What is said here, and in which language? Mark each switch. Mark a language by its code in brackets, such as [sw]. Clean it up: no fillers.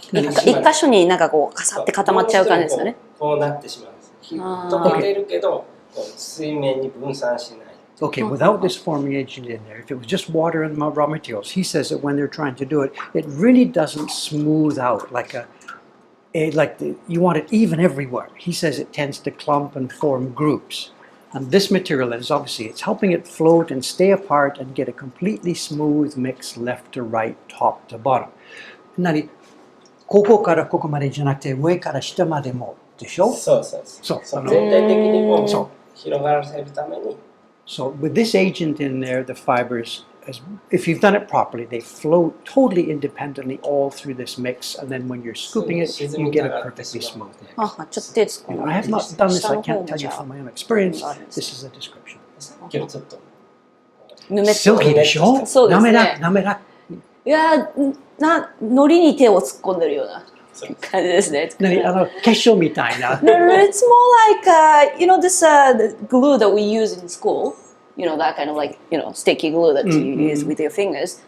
[ja] 一箇所になんかこうかさって固まっちゃう感じですよね。こうなってしまうんです。溶けてるけど水面に分散しない。 [en] Okay, without this forming agent in there, if it was just water and raw materials, he says that when they're trying to do it, it really doesn't smooth out like you want it even everywhere. He says it tends to clump and form groups. And this material is obviously, it's helping it float and stay apart and get a completely smooth mix left to right, top to bottom. [ja] 何ここからここまでじゃなくて上から下までもでしょ？そう。全体的にこう広がらせるために。 [en] So with this agent in there, the fibers, if you've done it properly, they flow totally independently all through this mix, and then when you're scooping it, you get a perfectly smooth mix. [ja] ちょっと手突っ込んで [en] I have not done this, I can't tell you from my own experience. This is a description. [ja] 今日ちょっとぬめっと。 Silky でしょ？そうですね。滑らか。いや海苔に手を突っ込んでるような感じですね。結晶みたいな。 [en] No, it's more like this the glue that we use in school. That kind of like sticky glue that you use with your fingers.